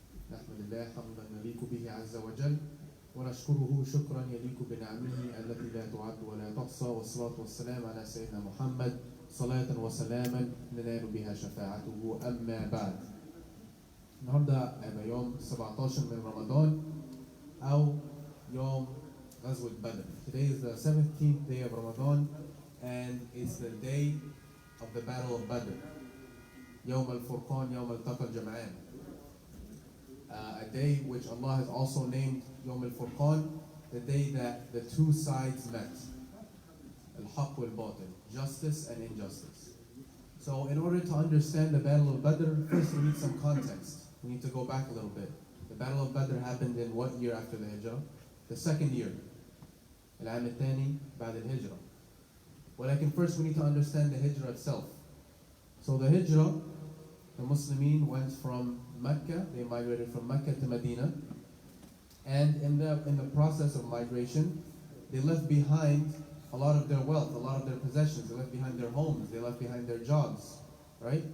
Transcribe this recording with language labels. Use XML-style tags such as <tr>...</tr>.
<ar>نحمد الله حمدا يليق به عز وجل ونشكره شكرا يليق بنعمه التي لا تعد ولا تحصى، والصلاة والسلام على سيدنا محمد صلاة وسلاما ننال بها شفاعته. أما بعد، النهارده هيبقى يوم 17 من رمضان أو يوم غزوة بدر.</ar> <en>Today is the 17th day of Ramadan and it's the day of the Battle of Badr.</en> <ar>يوم الفرقان يوم التقى الجمعان.</ar> <en>A day which Allah has also named</en> <ar>يوم الفرقان,</ar> <en>the day that the two sides met.</en> <ar>الحق والباطل,</ar> <en>justice and injustice. So in order to understand the Battle of Badr, first we need some context. We need to go back a little bit. The Battle of Badr happened in what year after the Hijrah? The second year.</en> <ar>العام الثاني بعد الهجرة.</ar> <en>ولكن first we need to understand the Hijrah itself. So the Hijrah, the Muslimin went from Mecca, they migrated from Mecca to Medina, and in the process of migration, they left behind a lot of their wealth, a lot of their possessions, they left behind their homes, they left behind their jobs, right?</en>